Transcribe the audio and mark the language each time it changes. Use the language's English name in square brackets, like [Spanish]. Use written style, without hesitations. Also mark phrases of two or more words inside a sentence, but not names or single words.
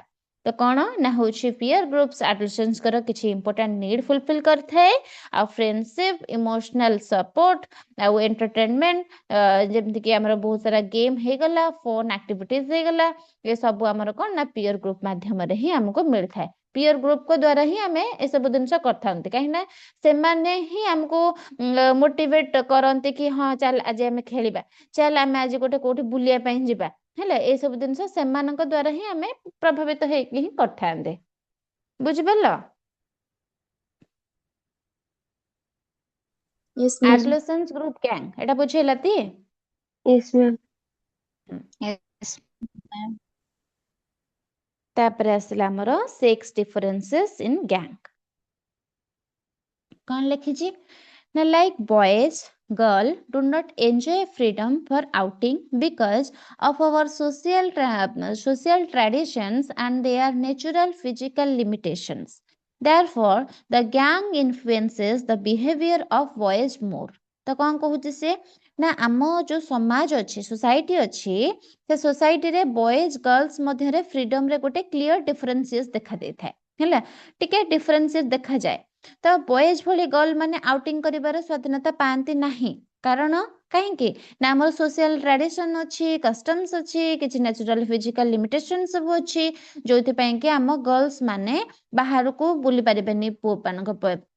[Odia] ତ କଣ ନା ହଉଛି [English] peer groups adolescenceଙ୍କର [Odia] କିଛି [English] important need fulfil [Odia] କରିଥାଏ ଆଉ [English] friendship emotional support [Odia] ଆଉ ଏଣ୍ଟରଟେନମେଣ୍ଟ ଯେମିତିକି ଆମର ବହୁତ ସାରା ଗେମ୍ ହେଇଗଲା [English] phone activities [Odia] ହେଇଗଲା ଏ ସବୁ ଆମର କଣ ନା [English] peer group [Odia] ମାଧ୍ୟମରେ ହିଁ ଆମକୁ ମିଳିଥାଏ [English] peer groupଙ୍କ [Odia] ଦ୍ଵାରା ହିଁ ଆମେ ଏସବୁ ଜିନିଷ କରିଥାନ୍ତି କାହିଁକି ନା ସେମାନେ ହିଁ ଆମକୁ ମୋଟିଭେଟ କରନ୍ତି କି ହଁ ଚାଲ ଆଜି ଆମେ ଖେଳିବା ଚାଲ ଆମେ ଆଜି ଗୋଟେ କୋଉଠି ବୁଲିବା ପାଇଁ ଯିବା ହେଲା ଏସବୁ ଜିନିଷ ସେମାନଙ୍କ ଦ୍ଵାରା ହିଁ ଆମେ ପ୍ରଭାବିତ ହେଇକି ହିଁ କରିଥାନ୍ତି ବୁଝିପାରିଲ। [English] Yes, ma'am. adolescence group gang [Odia] ଏଟା ବୁଝେଇଲା ତି [English] Yes, ma'am. Yes, ma'am. [Odia] ତାପରେ ଆସିଲା ଆମର [English] sex differences in gang [Odia] କଣ ଲେଖିଛି ନା [English] like boys girl do not enjoy freedom for outing because of our social traditions and their natural physical limitations. Therefore, the gang influences the behavior of boys more. [Odia] ତ କଣ କହୁଛି ସେ ନା ଆମ ଯୋଉ ସମାଜ ଅଛି ସୋସାଇଟି ଅଛି ସେ ସୋସାଇଟିରେ [English] boys girls [Odia] ମଧ୍ୟରେ ଫ୍ରିଡମରେ ଗୋଟେ [English] clear differences [Odia] ଦେଖା ଦେଇଥାଏ ହେଲା ଟିକେ ଡିଫରେନ୍ସିଏସ ଦେଖାଯାଏ ତ ବଏଜ ଭଳି ଗର୍ଲ ମାନେ ଆଉଟିଂ କରିବାର ସ୍ୱାଧୀନତା ପାଆନ୍ତି ନାହିଁ କାରଣ କାହିଁକି ନା ଆମର [English] social tradition [Odia] ଅଛି କଷ୍ଟମ୍ସ ଅଛି କିଛି [English] natural physical limitation [Odia] ସବୁ ଅଛି ଯୋଉଥିପାଇଁ କି ଆମ ଗର୍ଲସ ମାନେ ବାହାରକୁ ବୁଲି ପାରିବେନି ପୁଅ ମାନଙ୍କ